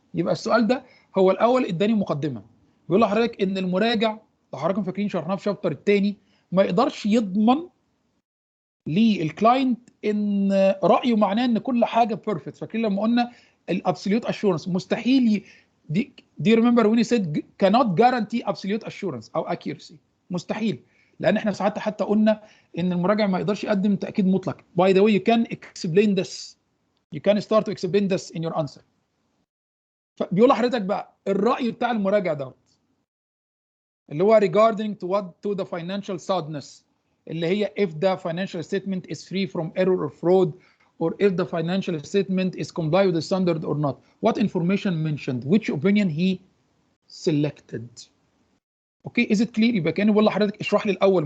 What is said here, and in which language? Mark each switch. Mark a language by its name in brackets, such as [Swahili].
[Arabic] يبقى السؤال ده هو الاول اداني مقدمه بيقول لحضرتك ان المراجع لو حضراتكم فاكرين شرحناها في الشابتر الثاني ما يقدرش يضمن للكلاينت ان رايه معناه ان كل حاجه بيرفكت. فاكرين لما قلنا الابسوليوت اشورنس مستحيل [English] Do you remember when he said cannot guarantee absolute assurance [Arabic] أو accuracy؟ مستحيل، لأن احنا ساعات حتى قلنا إن المراجع ما يقدرش يقدم تأكيد مطلق. [English] By the way, you can explain this. You can start to explain this in your answer. [Arabic] فبيقول لحضرتك بقى الرأي بتاع المراجع دوت اللي هو [English] regarding to the financial soundness اللي هي if the financial statement is free from error or fraud, or if the financial statement is comply with the standard or not. What information mentioned? Which opinion he selected? Okay, is it clear؟ [Arabic] يبقى كأني بقول لحضرتك اشرح لي الأول.